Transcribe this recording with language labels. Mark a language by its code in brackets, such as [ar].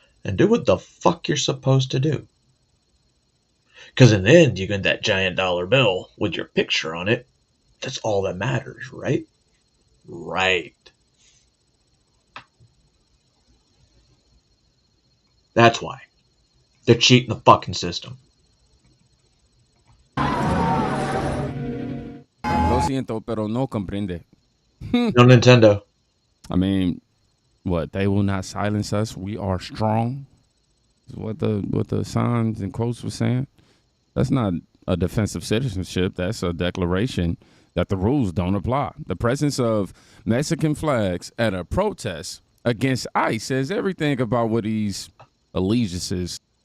[en] And do what the fuck you're supposed to do. Because in the end, you get that giant dollar bill with your picture on it. That's all that matters, right? Right. That's why. They're cheating the fucking system. [es] Lo siento, pero no comprende. [en] No Nintendo. I mean, what? They will not silence us. We are strong. Is what the signs and quotes were saying. That's not a defense of citizenship. That's a declaration that the rules don't apply. The presence of Mexican flags at a protest against ICE says everything about what these allegiances.